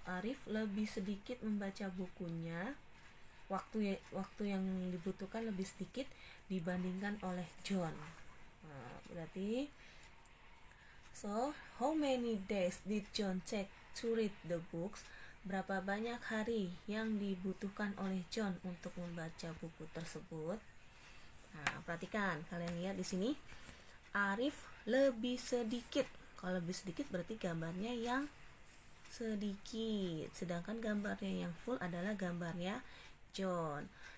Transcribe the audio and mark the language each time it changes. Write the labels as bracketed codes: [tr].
[id] Arif lebih sedikit membaca bukunya, waktu yang dibutuhkan lebih sedikit dibandingkan oleh John. Nah, berarti [en] so how many days did John take to read the books? [id] Berapa banyak hari yang dibutuhkan oleh John untuk membaca buku tersebut? Nah, perhatikan, kalian lihat di sini Arif lebih sedikit. Kalau lebih sedikit berarti gambarnya yang sedikit, sedangkan gambarnya yang full adalah gambarnya John.